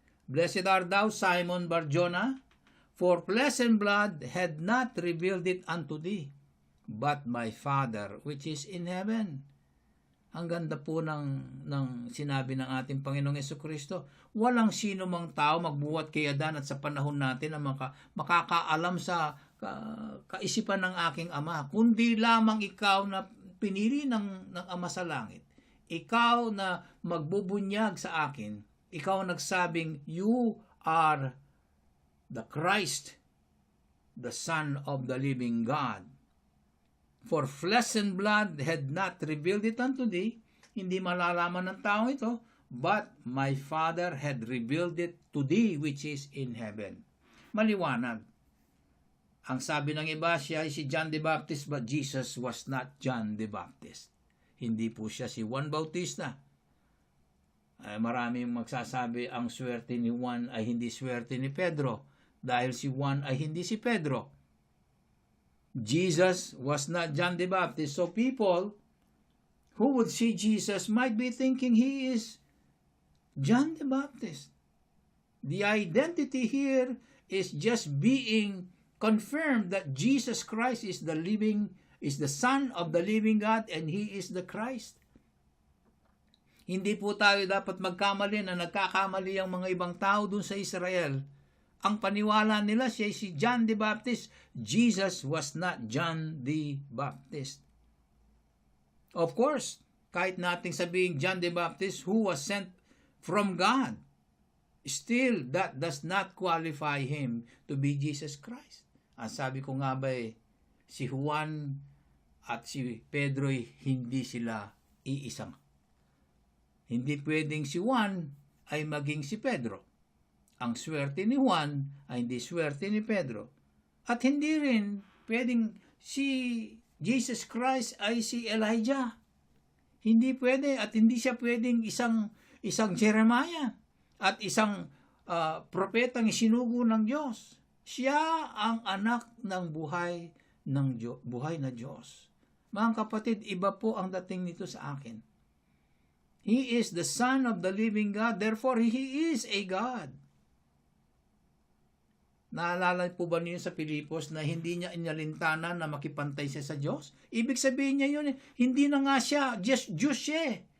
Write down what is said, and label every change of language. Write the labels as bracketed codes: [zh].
[en] Blessed art thou, Simon Bar-Jonah, for flesh and blood had not revealed it unto thee, but my Father which is in heaven. [tl] Ang ganda po ng sinabi ng ating Panginoong Jesucristo. Walang sino mang tao magbuhat kay Adan at sa panahon natin ang makakaalam sa kaisipan ng aking Ama, kundi lamang ikaw na pinili ng Ama sa langit. Ikaw na magbubunyag sa akin. Ikaw nagsabing, [en] you are the Christ, the Son of the living God. For flesh and blood had not revealed it unto thee, [tl] hindi malalaman ng tao ito, [en] but my Father had revealed it to thee which is in heaven. [tl] Maliwanag. Ang sabi ng iba, siya ay si John the Baptist, [en] but Jesus was not John the Baptist. [tl] Hindi po siya si Juan Bautista. Maraming magsasabi ang swerte ni Juan ay hindi swerte ni Pedro, dahil si Juan ay hindi si Pedro. [en] Jesus was not John the Baptist. So people who would see Jesus might be thinking he is John the Baptist. The identity here is just being confirmed that Jesus Christ is the Son of the living God and He is the Christ. [tl] Hindi po tayo dapat magkamali na nagkakamali ang mga ibang tao dun sa Israel. Ang paniwala nila siya si John the Baptist. [en] Jesus was not John the Baptist. Of course, [tl] kahit nating sabihin [en] John the Baptist who was sent from God, still that does not qualify him to be Jesus Christ. [tl] Ang sabi ko nga ba si Juan at si Pedro hindi sila iisang. Hindi pwedeng si Juan ay maging si Pedro. Ang swerte ni Juan ay hindi swerte ni Pedro. At hindi rin pwedeng si Jesus Christ ay si Elijah. Hindi pwede at hindi siya pwedeng isang Jeremiah at isang propetang isinugo ng Diyos. Siya ang anak ng buhay na Diyos. Mga kapatid, iba po ang dating nito sa akin. [en] He is the Son of the living God, therefore He is a God. [tl] Naalala po ba niyo sa Pilipos na hindi niya inalintanan na makipantay siya sa Diyos? Ibig sabihin niya yun, hindi na nga siya, Diyos siya.